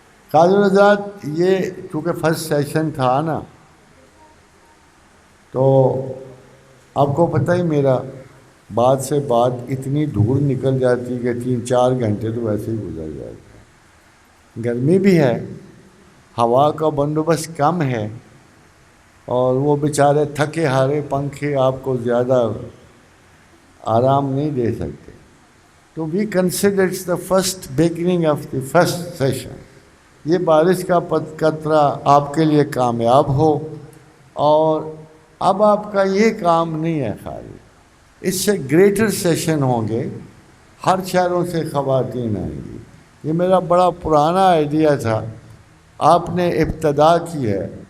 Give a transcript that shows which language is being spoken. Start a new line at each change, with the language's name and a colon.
Urdu: قاضی حضرات، یہ چونکہ فرسٹ سیشن تھا نا، تو آپ کو پتہ ہی میرا بات سے بات اتنی دور نکل جاتی کہ 3-4 گھنٹے تو ویسے ہی گزر جاتے. گرمی بھی ہے، ہوا کا بندوبست کم ہے، اور وہ بیچارے تھکے ہارے پنکھے آپ کو زیادہ آرام نہیں دے سکتے.
English: تو we consider it's the first beginning of the first session.
Urdu: یہ بارش کا قطرہ آپ کے لیے کامیاب ہو، اور اب آپ کا یہ کام نہیں ہے خالی، اس سے گریٹر سیشن ہوں گے. ہر شہروں سے خواتین آئیں گی. یہ میرا بڑا پرانا آئیڈیا تھا، آپ نے ابتدا کی ہے.